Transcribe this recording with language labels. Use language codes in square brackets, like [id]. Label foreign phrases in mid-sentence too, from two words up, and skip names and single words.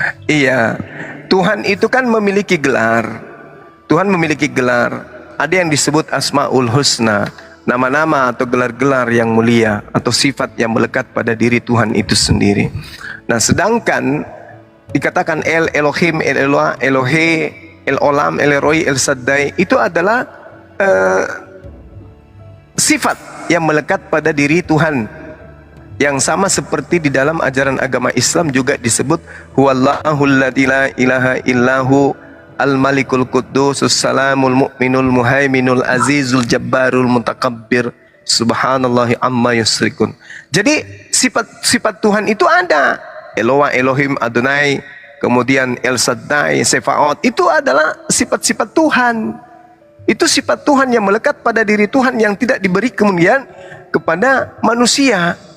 [id] Iya, Tuhan itu kan memiliki gelar. Tuhan memiliki gelar. Ada yang disebut [ar] الْأَسْمَاءُ الْحُسْنَى, [id] nama-nama atau gelar-gelar yang mulia atau sifat yang melekat pada diri Tuhan itu sendiri. Nah, sedangkan dikatakan El Elohim, El Eloah, Elohe, El Olam, El Eroi, El Saddai, itu adalah sifat yang melekat pada diri Tuhan, yang sama seperti di dalam ajaran agama Islam juga disebut [ar] هُوَ اللَّهُ الَّذِي لَا إِلَٰهَ إِلَّا هُوَ الْمَلِكُ الْقُدُّوسُ السَّلَامُ الْمُؤْمِنُ الْمُهَيْمِنُ الْعَزِيزُ الْجَبَّارُ الْمُتَكَبِّرُ سُبْحَانَ اللَّهِ عَمَّا يُشْرِكُونَ. [id] Jadi sifat Tuhan itu ada. Eloah, Elohim, Adonai, kemudian El Shaddai, Sefaot, itu adalah sifat-sifat Tuhan. Itu sifat Tuhan yang melekat pada diri Tuhan yang tidak diberi kemudian kepada manusia.